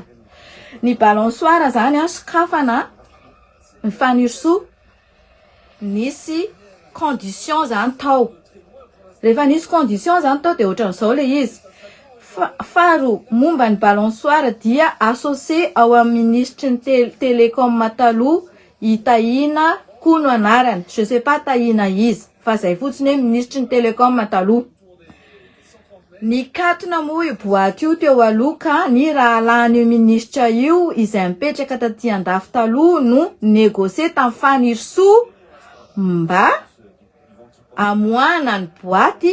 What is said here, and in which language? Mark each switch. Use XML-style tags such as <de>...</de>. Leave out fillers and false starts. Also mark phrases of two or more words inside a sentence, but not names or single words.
<mg>Ny balançoire zany sokafana ny fanirisoa nisy condition zany tao rehefa nisy condition zany tao de ohatran'izao le izy faro momba ny balançoire dia associé ao amin'ny ministre ny télécom taloha itahina koa no anarany</mg> <fr>je sais pas</fr> <mg>tahina izy fa zay fotsiny hoe ministre ny télécom taloha. Ny katona moa io boaty io teo aloka ny raha lany ministra io izay mipetraka taty andafy taloha no négocier tamin'ny fanirisoa mba amoana ny boaty</mg>